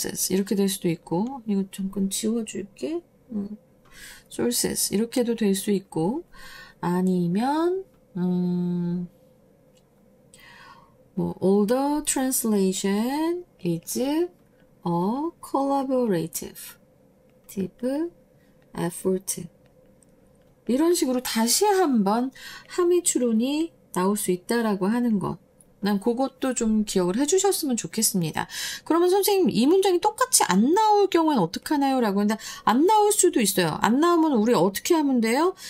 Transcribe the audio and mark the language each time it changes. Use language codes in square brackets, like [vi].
[ko] 이렇게 될 수도 있고, 이거 잠깐 지워줄게. sources 이렇게도 될 수 있고, 아니면 뭐 [en] all the translation is a collaborative effort. [ko] 이런 식으로 다시 한번 함의 추론이 나올 수 있다라고 하는 것. 난 그것도 좀 기억을 해주셨으면 좋겠습니다. 그러면 선생님 이 문장이 똑같이 안 나올 경우엔 어떡하나요? 라고 했는데 안 나올 수도 있어요. 안 나오면 우리 어떻게 하면 돼요?